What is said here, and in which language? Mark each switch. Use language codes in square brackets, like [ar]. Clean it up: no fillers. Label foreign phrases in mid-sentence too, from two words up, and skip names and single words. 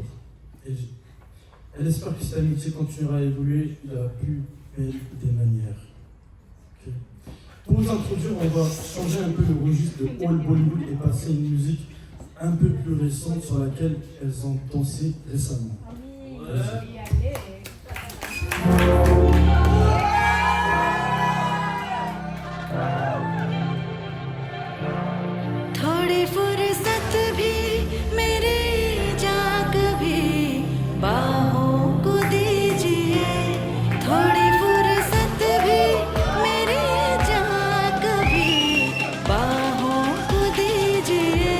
[fr] Elle espère que cette amitié continuera à évoluer de la plus belle des manières. Okay. Pour vous introduire, on va changer un peu le registre de All Bollywood et passer une musique un peu plus récente sur laquelle elles ont dansé récemment. [hi] थोड़ी फुर्सत भी मेरे जाग भी बाहों को दीजिए थोड़ी फुर्सत भी मेरे जाग भी बाहों को दीजिए